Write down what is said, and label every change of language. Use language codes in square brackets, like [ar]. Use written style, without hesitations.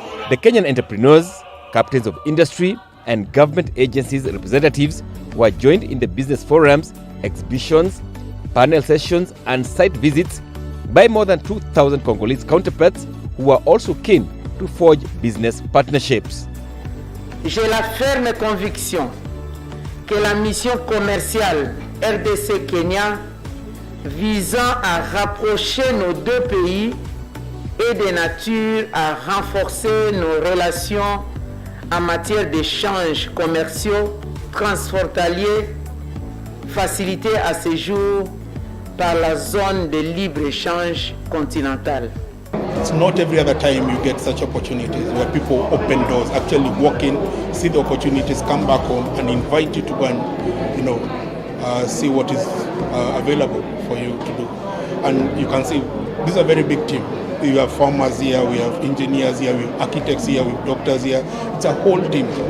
[en] The Kenyan entrepreneurs, captains of industry, and government agencies representatives were joined in the business forums, exhibitions, panel sessions, and site visits by more than 2,000 Congolese counterparts who were also keen to forge business partnerships. [fr] J'ai la ferme conviction que la mission commerciale RDC-Kenya visant à rapprocher nos deux pays est de nature à renforcer nos relations en matière d'échanges commerciaux transfrontaliers facilités à ce jour par la zone de libre-échange continentale. [en] It's not every other time you get such opportunities where people open doors, actually walk in, see the opportunities, come back home and invite you to go and, see what is available for you to do. And you can see, this is a very big team. We have farmers here, we have engineers here, we have architects here, we have doctors here. It's a whole team.